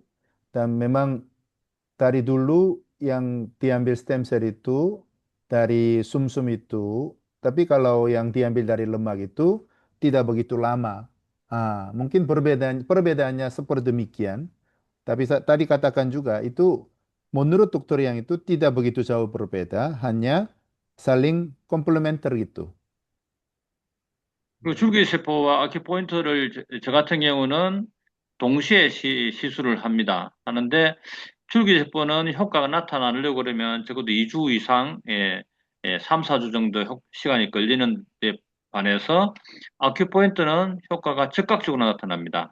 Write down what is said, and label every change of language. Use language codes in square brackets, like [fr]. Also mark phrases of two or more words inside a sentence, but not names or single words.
[id] Dan memang dari dulu yang diambil [en] stem cell [id] itu dari sumsum itu, tapi kalau yang diambil dari lemak itu tidak begitu lama. Mungkin perbedaannya seperti demikian. Tapi tadi katakan juga itu menurut dokter yang itu tidak begitu jauh berbeda, hanya saling komplementer gitu. [ko] 그 줄기세포와 아큐포인트를 저 같은 경우는 동시에 시술을 합니다. 하는데 줄기세포는 효과가 나타나려고 그러면 적어도 2주 이상, 3, 4주 정도 시간이 걸리는 데 반해서 아큐포인트는 효과가 즉각적으로 나타납니다.